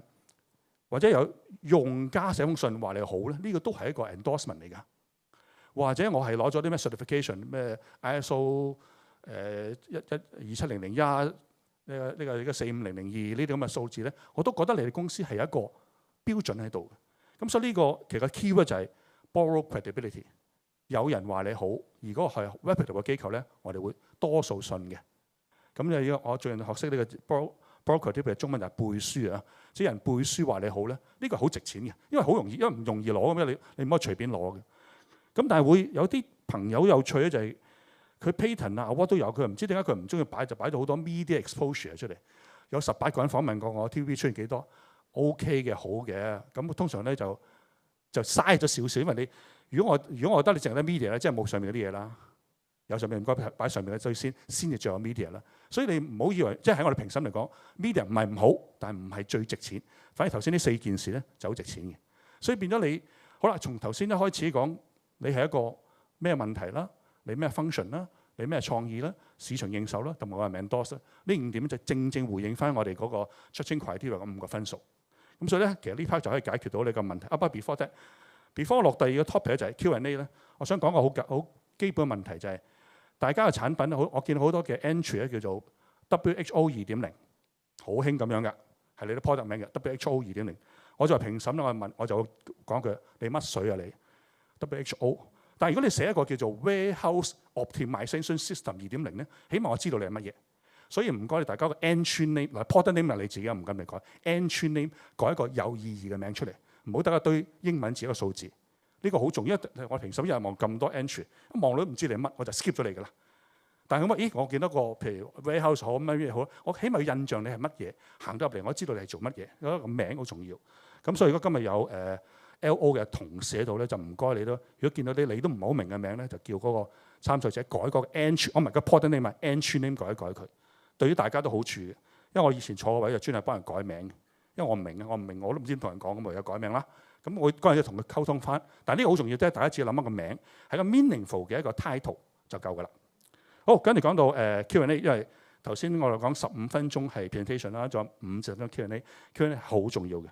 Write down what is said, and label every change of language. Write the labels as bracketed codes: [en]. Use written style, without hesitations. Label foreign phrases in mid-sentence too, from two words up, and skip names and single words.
[yue] 或者有用家寫封信話你好咧，呢個都係一個 endorsement 嚟㗎。或者我係攞咗啲咩 certification， 咩 ISO 27001呢個45002呢啲咁嘅數字咧，我都覺得你哋公司係有一個標準喺度嘅。咁所以呢個其實個 keyword 就係 [en] borrow credibility。 [yue] 有人話你好，如果係 reputable 嘅機構咧，我哋會多數信嘅。咁我最近學識呢個 [en] borrow credibility [yue] 中文就係背書啊，即係人背書話你好咧，呢個係好值錢嘅，因為好容易，因為唔容易攞咁樣，你唔可以隨便攞嘅。咁但係會有啲朋友有趣咧，就係佢 patent 啊 award 都有，佢唔知點解佢唔中意擺，就擺到好多 [en] media exposure [yue] 出嚟。有18個人訪問過我 TVB 出現幾多 OK 嘅好嘅，咁通常咧就嘥咗少少，因為你如果我覺得你淨係得 media 咧，即係冇上面嗰啲嘢啦。有上面唔該擺上面嘅最先至最有 media 啦。所以你唔好以為即係喺我哋評審嚟講 media 唔係唔好，但係唔係最值錢。反而頭先呢4件事咧就好值錢嘅。所以變咗你好啦，從頭先一開始講。你係一個咩問題啦？你咩 function 啦？你咩創意啦？市場認受啦，同埋我係 endorse 呢5點就正正回應翻我哋嗰個 [en] judging criteria [yue] 嘅5個分數。咁所以咧，其實呢 part 就可以解決到你個問題。不過 [en] before that，before [yue] 落第二個 topic 咧就係 Q&A 咧。我想講個好基本嘅問題就係大家嘅產品我見到好多嘅 entry 咧叫做 WHO 2.0， 好興咁樣嘅，係你啲 product 名嘅 WHO 2.0。我就係評審咧，我就講句你乜水啊你？WHO， 但係如果你寫一個叫做 Warehouse Optimization System 2.0咧，起碼我知道你係乜嘢。所以唔該你大家個 [en] entry name [yue] 嗱 [en] product name [yue] 係你自己唔敢你改 [en] entry name [yue] 改一個有意義嘅名出嚟，唔好得一堆英文字一個數字。呢個好重要，因為我評審一日望咁多 entry， 一望到都唔知你乜，我就 skip 咗你㗎啦。但係咁咦，我見到個譬如 warehouse 好乜嘢好，我起碼要印象你係乜嘢，行到入嚟我知道你係做乜嘢，嗰個名好重要。咁所以如果今日有LO 嘅同事喺度咧，就唔該你咯。如果見到啲你都唔係好明嘅名咧，就叫嗰個參賽者改個 entry， 我唔係個 [en] product name [yue] 係 [en] entry name [yue] 改一改佢，對於大家都好處嘅。因為我以前坐個位就專係幫人改名嘅，因為我唔明啊，我唔明我都唔知點同人講，咁咪有改名啦。咁我嗰陣要同佢溝通翻。但係呢個好重要，即係大家只要諗一個名，係個 meaningful 嘅一個 title 就夠㗎啦。好，跟住講到Q&A， 因為頭先我哋講15分鐘係 presentation 啦，仲有50分鐘 Q&A 好重要嘅。